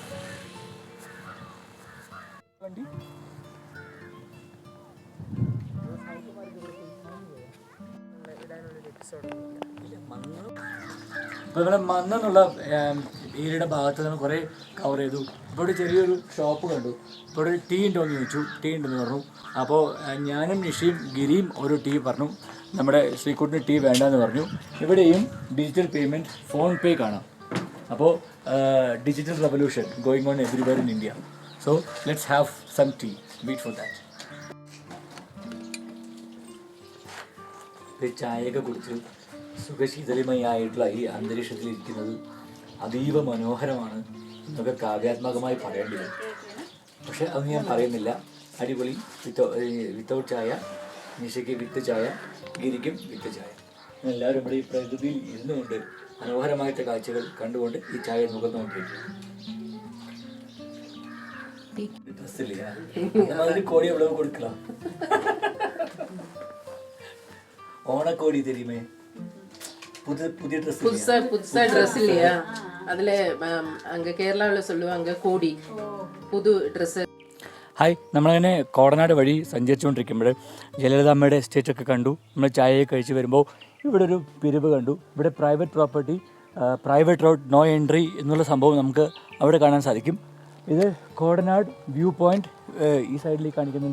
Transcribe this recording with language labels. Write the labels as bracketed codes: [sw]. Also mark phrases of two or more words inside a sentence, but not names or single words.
[ml] അപ്പോൾ ഇവിടെ മന്നെന്നുള്ള ഏരിയയുടെ ഭാഗത്ത് നിന്ന് കുറേ കവർ ചെയ്തു. ഇപ്പോൾ ഇവിടെ ചെറിയൊരു ഷോപ്പ് കണ്ടു. ഇപ്പോൾ ഇവിടെ ടീ ഉണ്ടോ എന്ന് ചോദിച്ചു. ടീ ഉണ്ടെന്ന് പറഞ്ഞു. അപ്പോൾ ഞാനും നിഷയും ഗിരിയും ഒരു ടീ പറഞ്ഞു. നമ്മുടെ ശ്രീകുട്ടിന് ടീ വേണ്ടെന്ന് പറഞ്ഞു. ഇവിടെയും [en] digital payment, [ml] ഫോൺ പേ കാണാം. [en] അപ്പോൾ digital revolution going on everywhere in India. so let's have some tea, wait for that. [ml] ചായയൊക്കെ കുടിച്ച് സുഖശീതളിമയായിട്ടുള്ള ഈ അന്തരീക്ഷത്തിലിരിക്കുന്നത് അതീവ മനോഹരമാണ് എന്നൊക്കെ കാവ്യാത്മകമായി പറയേണ്ടി വരും. പക്ഷെ അത് ഞാൻ പറയുന്നില്ല. അടിപൊളി. വിത്തൗട്ട് ചായ, നിഷയ്ക്ക് വിത്ത് ചായ, ഗിരിക്കും വിത്ത് ചായ. എല്ലാവരും ഇവിടെ ഈ പ്രകൃതിയിൽ ഇരുന്നുകൊണ്ട് മനോഹരമായിട്ട് കാഴ്ചകൾ കണ്ടുകൊണ്ട് ഈ ചായ നുകർന്നുകൊണ്ടിരിക്കും. ഡ്രസ്സില്ല അതിന് കോടി എവിടെ കൊടുക്കണം? [ta] ഓണക്കോടി தெரியுமே, புதிய ட்ரெஸ், புதுசா ட்ரெஸ் இல்லையா? அதுல அங்க கேரளாவில் சொல்லுவாங்க கோடி, புது ட்ரெஸ். [ml] ഹായ്, നമ്മളങ്ങനെ കോടനാട് വഴി സഞ്ചരിച്ചുകൊണ്ടിരിക്കുമ്പോൾ ജയലളിത അമ്മയുടെ എസ്റ്റേറ്റൊക്കെ കണ്ടു. നമ്മൾ ചായയൊക്കെ കഴിച്ച് വരുമ്പോൾ ഇവിടെ ഒരു പിരിവ് കണ്ടു. ഇവിടെ [en] private property, private road, no entry [ml] എന്നുള്ള സംഭവം നമുക്ക് അവിടെ കാണാൻ സാധിക്കും. ഇത് കോടനാട് [en] view point [ml] ഈ സൈഡിലേക്ക് കാണിക്കുന്നുണ്ട്.